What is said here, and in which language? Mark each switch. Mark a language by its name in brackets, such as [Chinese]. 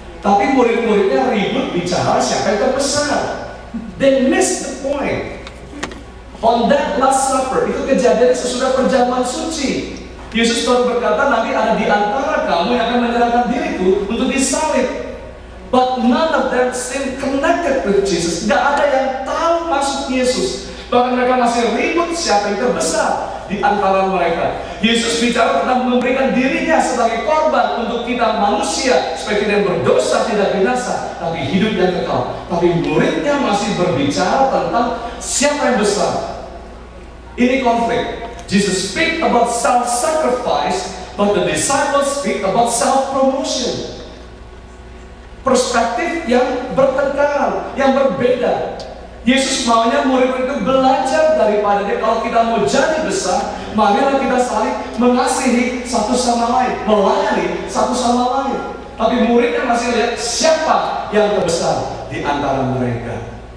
[Indonesian] Tapi murid-muridnya ribut bicara siapa yang terbesar. [English] They missed the point. On that last supper, [Indonesian] itu kejadian sesudah perjamuan suci. Yesus baru berkata, nanti ada di antara kamu yang akan menyerahkan diriku untuk disalib. [English] But none of them seem connected with Jesus. [Indonesian] Gak ada yang tahu maksud Yesus. Bahkan mereka masih ribut siapa yang terbesar di antara mereka. Yesus bicara tentang memberikan dirinya sebagai korban untuk kita manusia, supaya tidak berdosa, tidak binasa, tapi hidup yang kekal. Tapi muridnya masih berbicara tentang siapa yang besar. Ini konflik. [English] Jesus speak about self-sacrifice, but the disciples speak about self-promotion. [Indonesian] Perspektif yang bertengkar, yang berbeda. Yesus maunya murid itu belajar daripada dia. Kalau kita mau jadi besar, marilah kita saling mengasihi satu sama lain, melayani satu sama lain. Tapi muridnya masih lihat siapa yang terbesar di antara mereka.